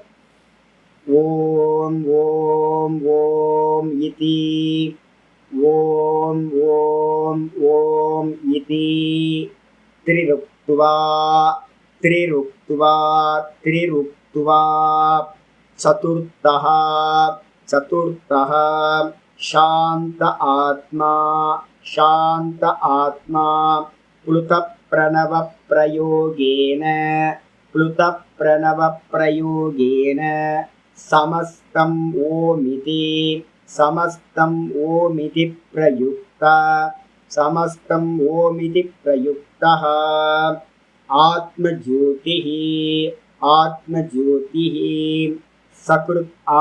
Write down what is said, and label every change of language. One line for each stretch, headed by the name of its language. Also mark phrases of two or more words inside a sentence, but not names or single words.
Sanskrit: ओम् ओम् ओम् इति, ओम् ओम् ओम् इति, त्रिरुक्त्वा त्रिरुक्त्वा त्रिरुक्त्वा चतुर्थः चतुर्थः शांत आत्मा प्लुतप्रणव प्रयोगेन समस्तं ओमिति प्रयुक्तः आत्मज्योतिः सकृत्